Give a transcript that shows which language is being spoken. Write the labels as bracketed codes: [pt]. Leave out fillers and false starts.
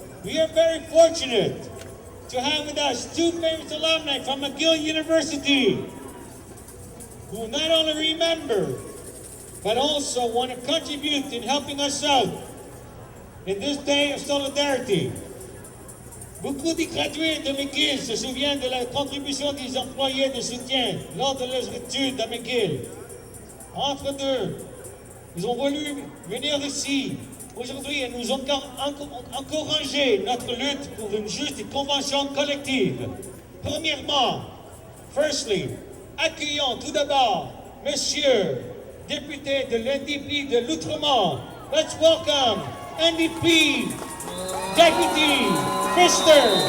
[en] We are very fortunate to have with us two famous alumni from McGill University who not only remember but also want to contribute in helping us out in this day of solidarity. [fr] Beaucoup de gradués de McGill se souviennent de la contribution des employés de soutien lors de leurs études à McGill. Entre deux, ils ont voulu venir ici aujourd'hui et nous encourager notre lutte pour une juste convention collective. Premièrement, [en] firstly, [fr] accueillons tout d'abord Monsieur, député de l'NDP de l'Outremont. [en] Let's welcome NDP Deputy Mr.